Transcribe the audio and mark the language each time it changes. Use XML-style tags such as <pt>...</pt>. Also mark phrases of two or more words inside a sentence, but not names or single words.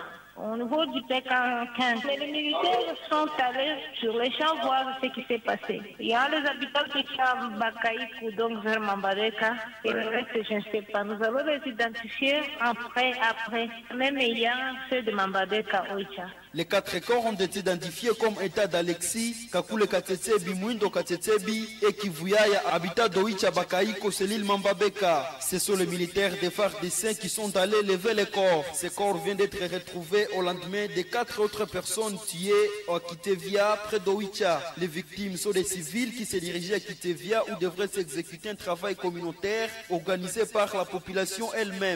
<fr>Au niveau du P45, les militaires sont allés sur les champs voir ce qui s'est passé. Il y a les habitants qui sont Bakaïkou, donc vers Mambadeka, et le reste, je ne sais pas. Nous allons les identifier après, même ayant ceux de Mambadeka Oicha. Les 4 corps ont été identifiés comme état d'Alexis, Kakule Katetsebi, Mwindo Katetsebi et Kivuyaya, habitat d'Oicha Bakaïko, Selil Mambabeka. Ce sont les militaires des FARDC qui sont allés lever les corps. Ces corps viennent d'être retrouvés au lendemain de 4 autres personnes tuées à Kitevia, près d'Oicha. Les victimes sont des civils qui se dirigeaient à Kitevia où devrait s'exécuter un travail communautaire organisé par la population elle-même.</fr>